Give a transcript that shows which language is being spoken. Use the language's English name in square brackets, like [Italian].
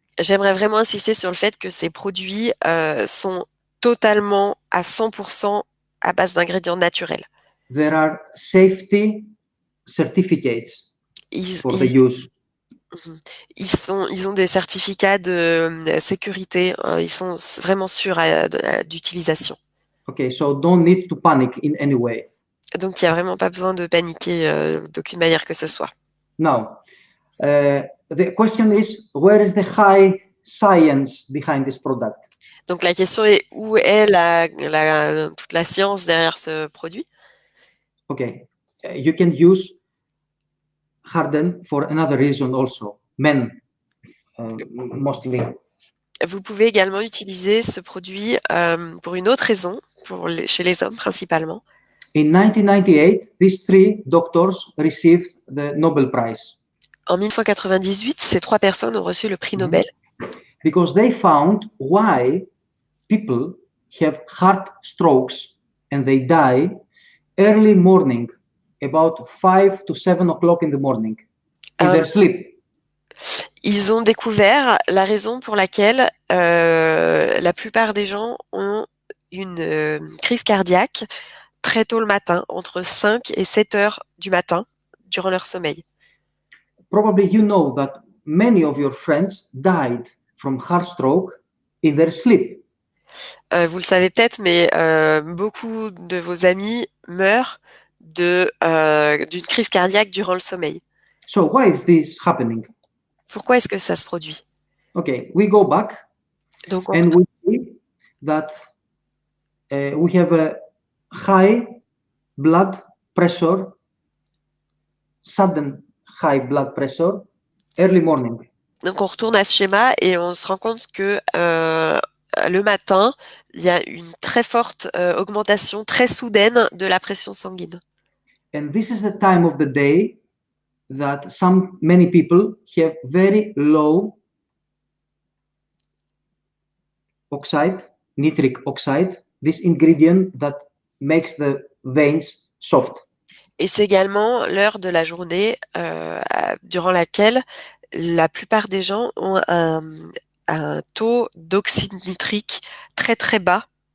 [French] J'aimerais vraiment insister sur le fait que ces produits sont totalement à 100% à base d'ingrédients naturels. [English] There are safety certificates [French] Ils, [English] for the [French] ils, [English] use. [French] ils ont des certificats de sécurité. Ils sont vraiment sûrs d'utilisation. [English] Okay, so don't need to panic in any way. [French] Donc, il n'y a vraiment pas besoin de paniquer d'aucune manière que ce soit. [English] Now, the question is, where is the high science behind this product? [French] Donc, la question est, où est toute la science derrière ce produit? [English] Okay, you can use Harden for another reason also. Men, mostly. [French] Vous pouvez également utiliser ce produit pour une autre raison, chez les hommes principalement. [English] In 1998, these 3 doctors received the Nobel Prize. [French] En 1998, ces 3 personnes ont reçu le prix Nobel. [English] Because they found why people have heart strokes and they die early morning, about 5 to 7 o'clock in the morning, in their sleep. [French] Ils ont découvert la raison pour laquelle la plupart des gens ont une crise cardiaque très tôt le matin, entre 5 et 7 heures du matin, durant leur sommeil. [English] Probably you know that many of your friends died from heart stroke in their sleep. [French] Vous le savez peut-être, mais beaucoup de vos amis meurent d'une crise cardiaque durant le sommeil. [English] So why is this happening? [French] Pourquoi est-ce que ça se produit? [English] Okay, we go back. [French] Donc, [English] and we see that we have a high blood pressure, sudden high blood pressure, early morning. [French] Donc on retourne à ce schéma et on se rend compte que le matin, il y a une très forte augmentation très soudaine de la pression sanguine. [English] And this is the time of the day that many people have very low oxide, nitric oxide, this ingredient that makes the veins soft. [French] Et c'est également l'heure de la journée durant laquelle la plupart des gens ont un taux d'oxyde nitrique très très bas.